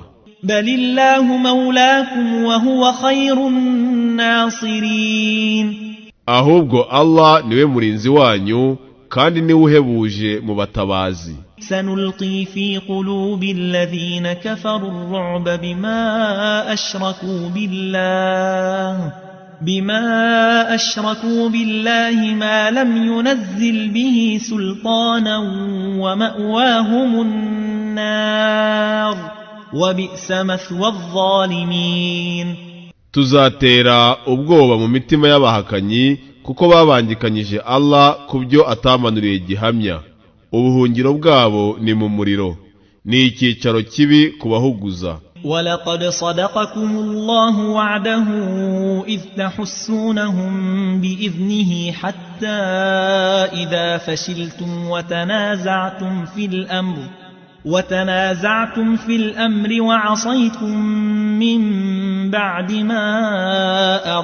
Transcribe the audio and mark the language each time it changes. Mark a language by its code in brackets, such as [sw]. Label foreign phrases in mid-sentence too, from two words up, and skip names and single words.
[ar] بل الله مولاكم وهو خير الناصرين. [rw] ahubwo Allah niwe murinzi wanyu kandi niwe uhebuje mu batabazi. [ar] سنلقي في قلوب الذين كفروا الرعب بما أشركوا بالله ما لم ينزل به سلطانا ومأواهم النار وبئس مثوى الظالمين. [rw] Tuzatera ubwoba mu mitima y'abahakanyi kuko babangikanyije Allah kubyo atamanuriye gihamya. Ubuhungiro bwabo ni mu muriro, ni icyicaro kibi kubahuguza. [ar] ولقد صدقكم الله وعده إذ تحسونهم بإذنه حتى إذا فشلتم وتنازعتم في الأمر وعصيتم من بعد ما